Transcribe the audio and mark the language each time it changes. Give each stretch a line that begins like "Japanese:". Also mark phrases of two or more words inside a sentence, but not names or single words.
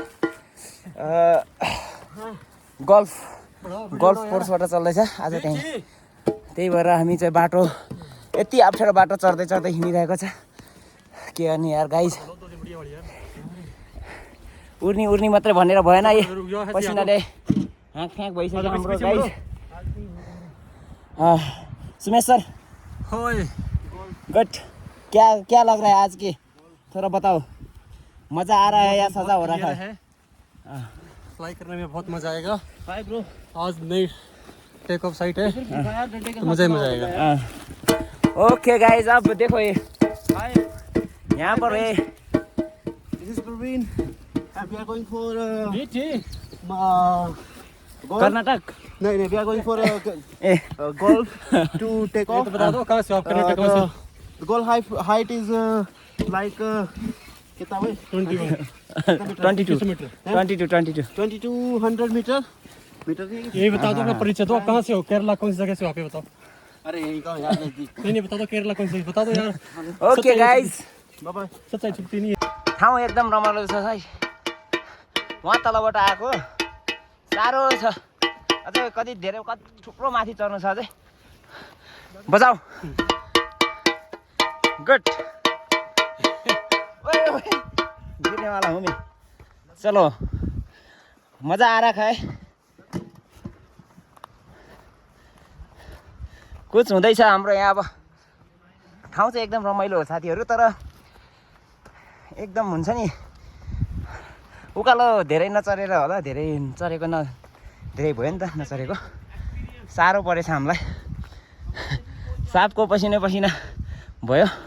Nepali: गल्फ कोर्सबाट चल्दैछ आज त्यही भएर हामी चाहिँ बाटो यति अप्ठ्यारो बाटो चढ्दै चढ्दै हिँडिरहेको छ। के गर्ने यार गाइज, उर्नी मात्रै भनेर भएन। पसिनाले हाँक भइसक्यो हाम्रो गाइज। सुमेश सर, गुड।
Hindi: क्या लग रहा है आज की, थोड़ा बताओ। मजा आ रहा है या सजा हो रहा है? फ्लाई करने में बहुत मजा आएगा।
English: hi bro,
Hindi: आज नई
English: take off site
Hindi: है तो मजा ही मजा आएगा।
English: okay guys,
Hindi: अब देखो ये यहाँ पर है।
English: This is Praveen and we are going for कर्नाटक। no, we are going for golf to take off.
Hindi: तो बता दो कहाँ से आप कर्नाटक कहाँ से?
English: The goal height is like
Hindi: कितना भाई? 22 2200 मीटर। यही बता दो अपना परिचय दो। आप कहाँ से हो? केरला कौन सी जगह से हो आप ये बताओ। अरे यही कहाँ यार नजदीक। नहीं बता दो केरला कौन सी, बता दो यार।
English: okay guys, bye bye.
Hindi: सच्चाई छुट्टी नहीं है।
Nepali: ठाउँ एकदम रमाइलो छ है। वहाँ तलबाट आएको साह्रो छ। अझै कति थुप्रो माथि चढ्नु छ अझै। बजाऊ। गुड।
Hindi: गिर्नेवाला हो मैं। चलो, मजा आ रहा है।
Nepali: कुछ हुँदैछ हाम्रो यहाँ। अब ठाउँ चाहिँ एकदम रमाइलो हो साथीहरू, तर एकदम हुन्छ नि उकालो धेरै नचढेर होला। धेरै चढेको धेरै भयो नि त नचढेको। साह्रो परेछ हामीलाई। सापको पसिना भयो।